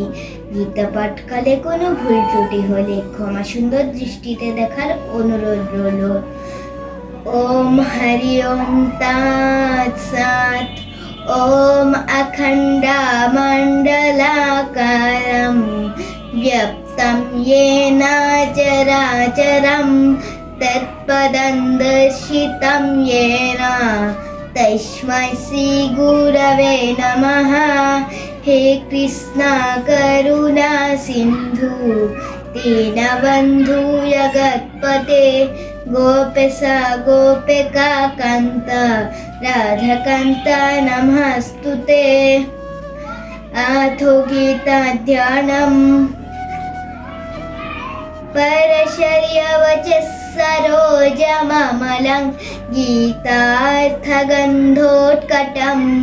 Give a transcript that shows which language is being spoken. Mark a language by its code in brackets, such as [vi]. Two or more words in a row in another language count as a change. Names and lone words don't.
[bn] গীতা পাঠকালে কোনো ভুল ত্রুটি হলে ক্ষমা সুন্দর দৃষ্টিতে দেখার অনুরোধ রইল। [sa] ওম হরি ওম তৎসৎ। ওম অখণ্ডমণ্ডলাকারম ব্যপ্তম येन চরাচরম তৎপদং দর্শিতং येन তস্मै শ্রী গুরবে নমঃ। হে কৃষ্ণ করুণা সিন্ধু দীনবন্ধু জগৎপতে গোপেশ গোপিকা কান্ত রাধাকান্ত নমস্তুতে। अथो गीता ध्यानम् परशर्यवचः सरोजममलं गीतार्थगन्धोत्कटं